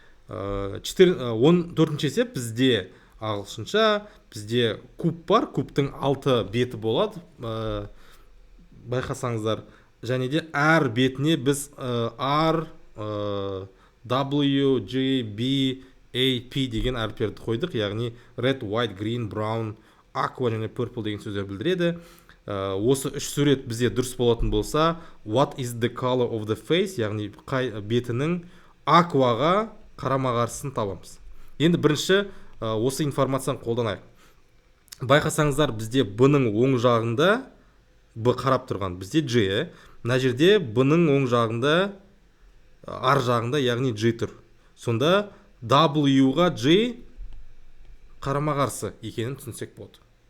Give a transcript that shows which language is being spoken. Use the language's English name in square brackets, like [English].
[Kazakh] 14 есеп бізде ағылшынша, бізде куб бар, кубтың 6 беті болады, байқасаңыздар. Және де әр бетіне біз R, W, G, B, A, P деген әріптерді қойдық, яғни [English] red, white, green, brown, aqua [Kazakh] және [English] purple [Kazakh] деген сөздер білдіреді. Осы үш сурет бізде дұрыс болатын болса, [English] what is the color of the face, [Kazakh] яғни бетінің aquaға қарама-қарсысын табамыз. Енді бірінші осы информацияны қолданайық. Байқасаңыздар, бізде B-ның оң жағында B қарап тұрған, бізде G. Мына жерде B-ның оң жағында, ар жағында, яғни G тұр. Сонда W-ға G қарама-қарсы екенін түсінсек болады.